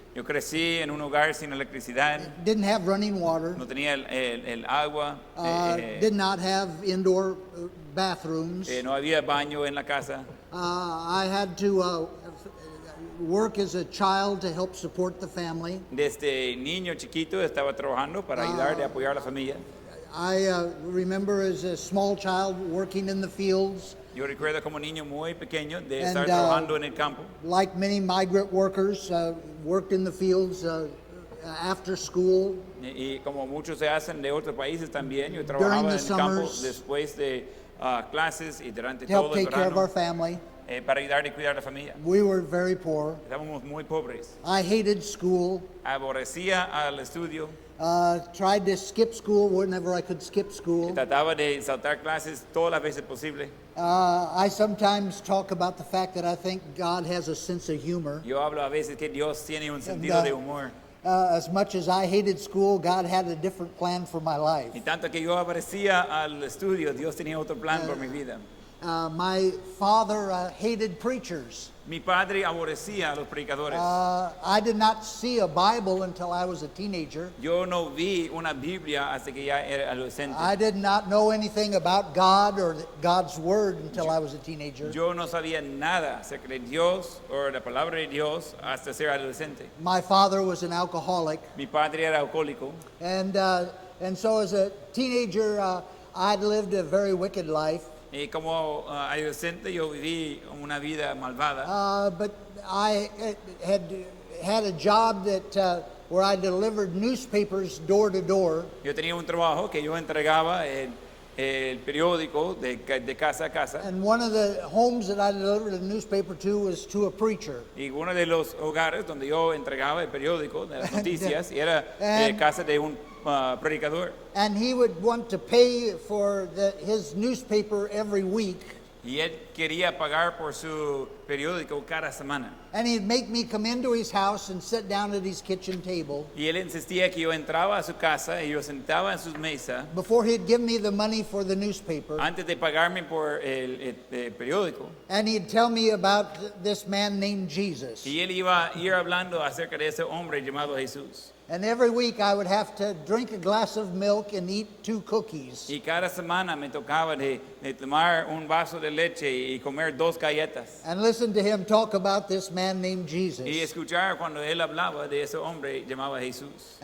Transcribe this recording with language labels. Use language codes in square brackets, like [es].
[es] Yo crecí en un hogar sin electricidad. [en] Didn't have running water. [es] No tenía el agua. [en] Did not have indoor bathrooms. [es] No había baño en la casa. [en] I had to work as a child to help support the family. [es] Desde niño chiquito estaba trabajando para ayudar y apoyar a la familia. [en] I remember as a small child working in the fields. [es] Yo recuerdo como niño muy pequeño de estar trabajando en el campo. [en] Like many migrant workers, worked in the fields after school. [es] Y como muchos se hacen de otros países también, yo trabajaba en el campo después de clases y durante todo el verano para ayudar y cuidar a la familia. [en] We were very poor. [es] Estábamos muy pobres. [en] I hated school. [es] Aborrecía al estudio. [en] Tried to skip school whenever I could skip school. [es] Trataba de saltar clases todas las veces posible. [en] I sometimes talk about the fact that I think God has a sense of humor. [es] Yo hablo a veces que Dios tiene un sentido de humor. [en] As much as I hated school, God had a different plan for my life. [es] Y tanto que yo aborrecía al estudio, Dios tenía otro plan por mi vida. [en] My father hated preachers. [es] Mi padre aborrecía a los predicadores. [en] I did not see a Bible until I was a teenager. [es] Yo no vi una Biblia hasta que ya era adolescente. [en] I did not know anything about God or God's Word until I was a teenager. [es] Yo no sabía nada acerca de Dios o la palabra de Dios hasta ser adolescente. [en] My father was an alcoholic, [es] Mi padre era alcohólico [en] and so as a teenager, I'd lived a very wicked life. [es] y como adolescente yo viví una vida malvada. [en] But I had a job that where I delivered newspapers door to door. [es] Yo tenía un trabajo que yo entregaba el periódico de casa a casa. [en] And one of the homes that I delivered a newspaper to was to a preacher. [es] Y uno de los hogares donde yo entregaba el periódico de las noticias era casa de un predicador. [en] And he would want to pay for his newspaper every week. [es] Y él quería pagar por su periódico cada semana. [en] And he'd make me come into his house and sit down at his kitchen table. [es] Y él insistía que yo entraba a su casa y yo sentaba en su mesa [en] Before he'd give me the money for the newspaper. [es] antes de pagarme por el periódico. [en] And he'd tell me about this man named Jesus. [es] Y él iba a ir hablando acerca de ese hombre llamado Jesús. [en] And every week I would have to drink a glass of milk and eat 2 cookies. [es] Y cada semana me tocaba de tomar un vaso de leche y comer 2 galletas. [en] And listen to him talk about this man named [es] Y [en] Jesus. [es] escuchar cuando él hablaba de ese hombre llamado Jesús.